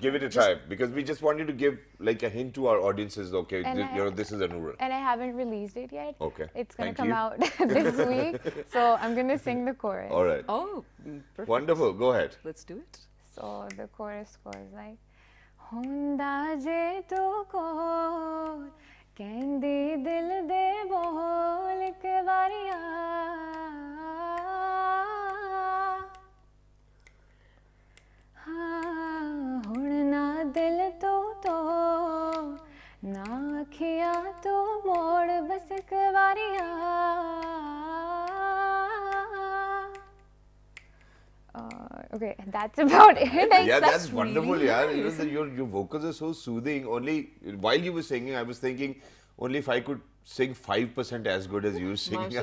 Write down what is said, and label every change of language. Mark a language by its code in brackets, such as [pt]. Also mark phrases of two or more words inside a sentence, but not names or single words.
[en] Give it a try, because we just want you to give like a hint to our audiences. Okay, And this is Annural. And I haven't released it yet. Okay. It's gonna Thank come you. out this week, so I'm gonna sing the chorus. All right. Oh, perfect. Wonderful. Go ahead. Let's do it. So the chorus goes like, [pa] ਹੁੰਦਾ ਜੇ ਤੂੰ ਕੋਲ, ਕਹਿੰਦੀ ਦਿਲ ਦੇ ਬੋਲ ਇੱਕ ਵਾਰੀਆ. ਹੁਣ ਨਾ ਦਿਲ ਤੋ ਤੋ, ਨਾ ਅੱਖੀਆਂ ਤੋਂ ਮੋੜ ਬਸ ਇੱਕ ਵਾਰੀਆ. [en] Okay, that's about it. Yeah, that's that's wonderful. really Yeah, nice. your vocals are so soothing. Only while you were singing, I was thinking, only if I could sing 5% as good as you singing, I